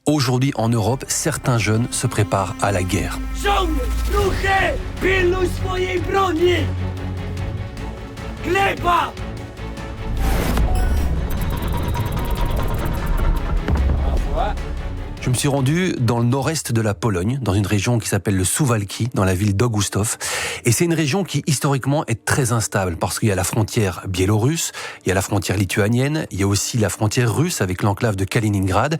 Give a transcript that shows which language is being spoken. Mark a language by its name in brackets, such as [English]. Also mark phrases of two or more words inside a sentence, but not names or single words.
[French] Aujourd'hui, en Europe, certains jeunes se préparent à la guerre. [Polish] Żołnierz, ruchy, pilnuj swojej broni! Gleba! [French] Je me suis rendu dans le nord-est de la Pologne, dans une région qui s'appelle le Suwałki, dans la ville d'Augustów. Et c'est une région qui, historiquement, est très instable, parce qu'il y a la frontière biélorusse, il y a la frontière lituanienne, il y a aussi la frontière russe avec l'enclave de Kaliningrad.